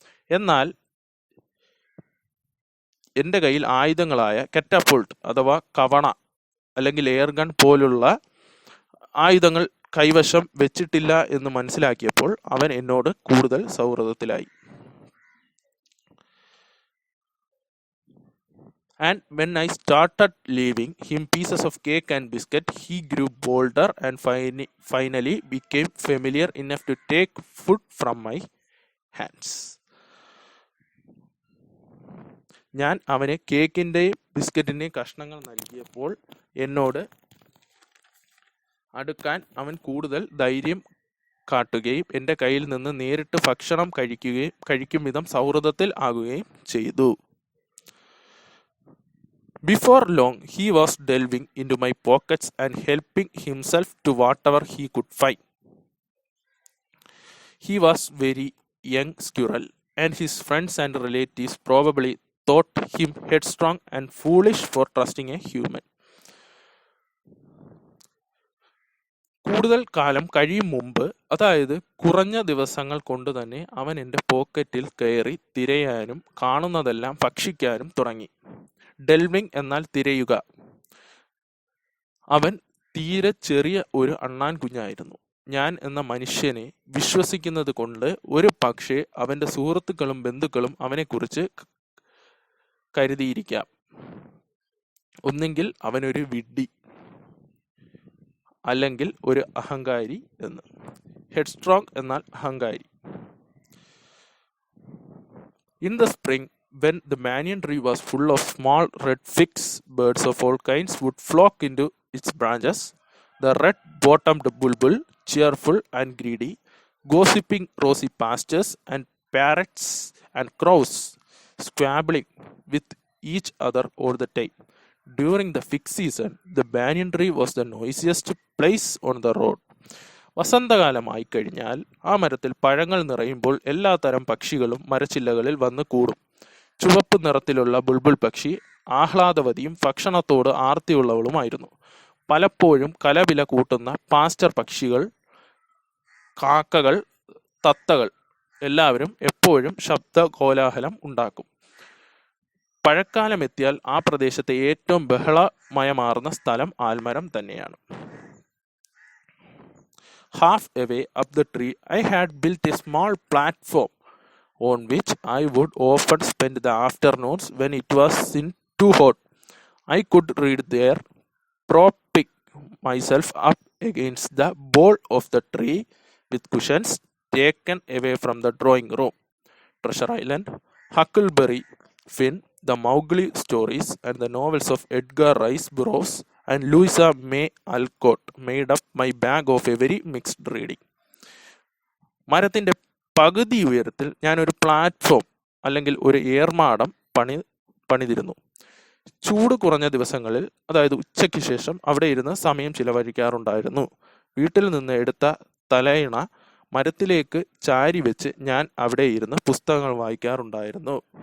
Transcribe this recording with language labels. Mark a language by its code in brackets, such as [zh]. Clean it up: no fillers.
[ml] എന്നാൽ എൻ്റെ കയ്യിൽ ആയുധങ്ങളായ കറ്റാപ്പുൾട്ട് അഥവാ കവണ അല്ലെങ്കിൽ എയർ ഗൺ പോലുള്ള ആയുധങ്ങൾ കൈവശം വെച്ചിട്ടില്ല എന്ന് മനസ്സിലാക്കിയപ്പോൾ അവൻ എന്നോട് കൂടുതൽ സൗഹൃദത്തിലായി. [en] And when I started leaving him pieces of cake and biscuit, he grew bolder and finally became familiar enough to take food from my hands. [ml] ഞാൻ അവന് കേക്കിൻ്റെയും ബിസ്ക്കറ്റിൻ്റെയും കഷ്ണങ്ങൾ നൽകിയപ്പോൾ എന്നോട് അടുക്കാൻ അവൻ കൂടുതൽ ധൈര്യം കാട്ടുകയും എൻ്റെ കയ്യിൽ നിന്ന് നേരിട്ട് ഭക്ഷണം കഴിക്കും വിധം സൗഹൃദത്തിൽ ആകുകയും ചെയ്തു. [en] Before long, he was delving into my pockets and helping himself to whatever he could find. He was very young squirrel, and his friends and relatives probably thought him headstrong and foolish for trusting a human. [ml] കൂടുതൽ കാലം കഴിയും മുമ്പ്, അതായത് കുറഞ്ഞ ദിവസങ്ങൾ കൊണ്ട് തന്നെ അവൻ എൻ്റെ പോക്കറ്റിൽ കയറി തിരയാനും കാണുന്നതെല്ലാം ഭക്ഷിക്കാനും തുടങ്ങി. ഡെൽവിങ് എന്നാൽ തിരയുക. അവൻ തീരെ ചെറിയ ഒരു അണ്ണാൻ കുഞ്ഞായിരുന്നു. ഞാൻ എന്ന മനുഷ്യനെ വിശ്വസിക്കുന്നത് കൊണ്ട് ഒരു പക്ഷേ അവൻ്റെ സുഹൃത്തുക്കളും ബന്ധുക്കളും അവനെക്കുറിച്ച് കരുതിയിരിക്കാം, ഒന്നെങ്കിൽ അവനൊരു വിഡ്ഢി അല്ലെങ്കിൽ ഒരു അഹങ്കാരി എന്ന്. ഹെഡ്സ്ട്രോങ് എന്നാൽ അഹങ്കാരി. [en] In the spring, when the banyan tree was full of small red figs, birds of all kinds would flock into its branches. The red-bottomed bulbul, cheerful and greedy, gossiping rosy pastures, and parrots and crows squabbling with each other all the time. During the fig season, the banyan tree was the noisiest place on the road. [ml] വസന്തകാലമായി കഴിഞ്ഞാൽ ആ മരത്തിൽ പഴങ്ങൾ നിറയുമ്പോൾ എല്ലാത്തരം പക്ഷികളും മരച്ചില്ലകളിൽ വന്ന് കൂടും. ചുവപ്പ് നിറത്തിലുള്ള ബുൾബുൾ പക്ഷി ആഹ്ലാദവതിയും ഭക്ഷണത്തോട് ആർത്തിയുള്ളവളുമായിരുന്നു. പലപ്പോഴും കലപില കൂട്ടുന്ന പാസ്റ്റർ പക്ഷികൾ, കാക്കകൾ, തത്തകൾ എല്ലാവരും എപ്പോഴും ശബ്ദ കോലാഹലം ഉണ്ടാക്കും. പഴക്കാലം എത്തിയാൽ ആ പ്രദേശത്തെ ഏറ്റവും ബഹളമയമാർന്ന സ്ഥലം ആൽമരം തന്നെയാണ്. [en] Half away up the tree, I had built a small platform on which I would often spend the afternoons when it was too hot. I could read there, propping myself up against the bole of the tree with cushions taken away from the drawing room. Treasure Island, Huckleberry Finn, the Mowgli stories, and the novels of Edgar Rice Burroughs and Louisa May Alcott made up my bag of a very mixed reading. [ml] മരത്തിൻ്റെ പകുതി ഉയരത്തിൽ ഞാനൊരു platform അല്ലെങ്കിൽ ഒരു ഏർമാടം പണിതിരുന്നു. ചൂട് കുറഞ്ഞ ദിവസങ്ങളിൽ, അതായത് ഉച്ചയ്ക്ക് ശേഷം അവിടെ ഇരുന്ന് സമയം ചിലവഴിക്കാറുണ്ടായിരുന്നു. വീട്ടിൽ നിന്ന് എടുത്ത തലയിണ മരത്തിലേക്ക് ചാരി വെച്ച് ഞാൻ അവിടെ ഇരുന്ന് പുസ്തകങ്ങൾ വായിക്കാറുണ്ടായിരുന്നു.